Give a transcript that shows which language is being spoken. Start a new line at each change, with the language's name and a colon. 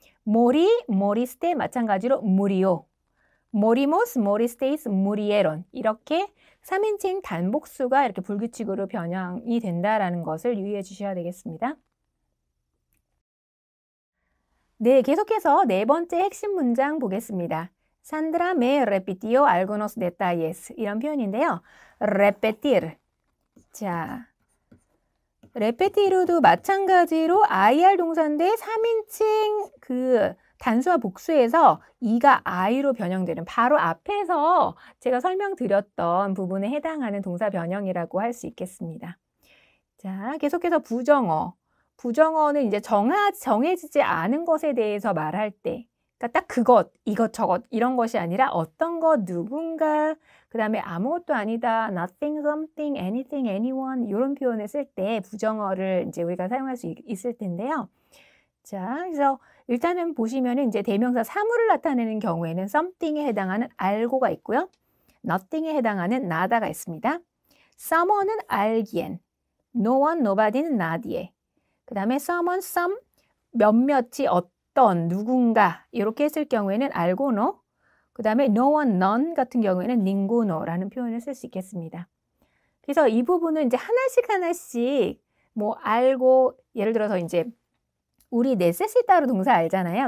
Korean: 모리, 모리스테 마찬가지로 무리오, 모리모스, 모리스테이스, 무리에론 이렇게 3인칭 단복수가 이렇게 불규칙으로 변형이 된다라는 것을 유의해 주셔야 되겠습니다. 네, 계속해서 네 번째 핵심 문장 보겠습니다.
Spanish: Sandra me repitió algunos detalles
Korean: 이런 표현인데요.
Spanish: repetir.
Korean: 자, repetir도 마찬가지로 IR 동사인데 3인칭 단수와 복수에서 E가 I로 변형되는 바로 앞에서 제가 설명드렸던 부분에 해당하는 동사 변형이라고 할 수 있겠습니다. 자, 계속해서 부정어. 부정어는 이제 정해지지 않은 것에 대해서 말할 때, 그러니까 딱 그것, 이것, 저것 이런 것이 아니라 어떤 것, 누군가, 그 다음에 아무것도 아니다, nothing, something, anything, anyone 이런 표현을 쓸 때 부정어를 이제 우리가 사용할 수 있을 텐데요. 자, 그래서 일단은 보시면은 이제 대명사 사물을 나타내는 경우에는 something에 해당하는 al고가 있고요, nothing에 해당하는 nada가 있습니다. someone은 알기엔, no one, nobody는 nadie. 그 다음에 someone, some, 몇몇이 어떤, 누군가 이렇게 했을 경우에는 alguno, 그 다음에 no one, none 같은 경우에는 ninguno라는 표현을 쓸 수 있겠습니다. 그래서 이 부분은 이제 하나씩 뭐 알고 예를 들어서 이제 우리 necesita로 동사 알잖아요.